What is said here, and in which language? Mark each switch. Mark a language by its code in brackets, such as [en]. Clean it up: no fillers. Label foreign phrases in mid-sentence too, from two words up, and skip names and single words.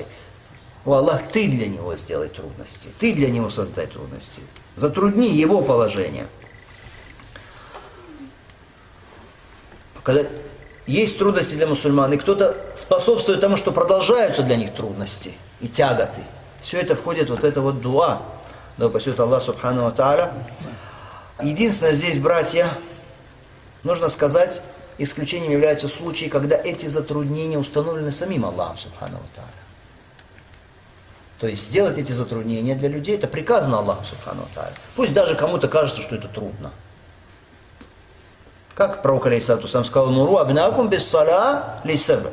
[ru] О Аллах, ты для него сделай трудности, ты для него создай трудности, затрудни его положение. Когда есть трудности для мусульман, и кто-то способствует тому, что продолжаются для них трудности и тяготы, все это входит в вот это вот дуа. Да упасет Аллах [ar] سبحانه وتعالى. [ru] Единственное здесь, братья, нужно сказать, исключением являются случаи, когда эти затруднения установлены самим Аллахом [ar] سبحانه وتعالى. [ru] То есть сделать эти затруднения для людей, это приказано Аллахом [ar] سبحانه وتعالى. [ru] Пусть даже кому-то кажется, что это трудно. Как пророк [ar] عليه الصلاة والسلام [ru] сказал: [ar] «مروا أبناءكم بالصلاة لسبع».